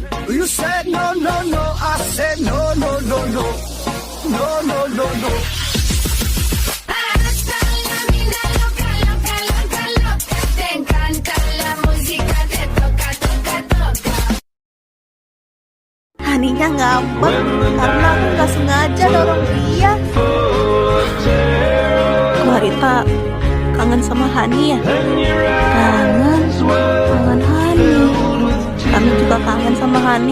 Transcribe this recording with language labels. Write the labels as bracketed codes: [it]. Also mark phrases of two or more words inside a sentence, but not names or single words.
[en] You said no, I said no. [es] Hasta la vida loca, te encanta la música, te toca. [id] Haninya ngambek karena aku nggak sengaja dorong dia. Clarita kangen sama Hani ya? Kangen Hani. Kami juga kangen sama Hani.